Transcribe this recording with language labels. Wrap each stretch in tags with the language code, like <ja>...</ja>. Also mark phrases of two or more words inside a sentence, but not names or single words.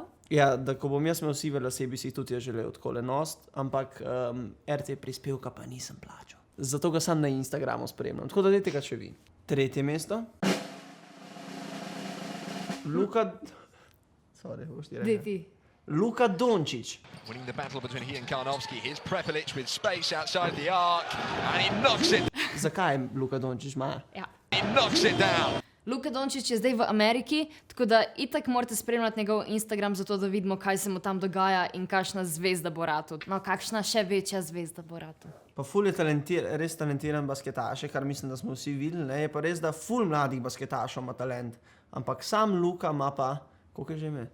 <sl>Ja, da ko bom jaz imel sive lase, bi si tudi jaz želel takole nost, ampak RTV prispevka pa nisem plačal. Zato ga sam na Instagramu spremljam. Tako da dajte ga še vi. 3. mesto. Dej ti. Luka Dončić.</sl> <en>Winning the battle between he and Karnovsky. Here's Prepelic with space outside the arc. And he knocks it.</en> <sl>Zakaj Luka Dončić ima? Ja.</sl> <en>He knocks it down.</en> <sl>Luka Dončić je zdaj v Ameriki, tako da itak morate spremljati njegov Instagram, zato da vidimo, kaj se mu tam dogaja in kakšna zvezda bo ratu. No, kakšna še večja zvezda bo ratu. Pa ful je res talentiran basketaš, kar mislim, da smo vsi videli. Ne? Je pa res, da ful mladih basketašov ima talent. Ampak sam Luka ima pa, koliko je že ime?</sl>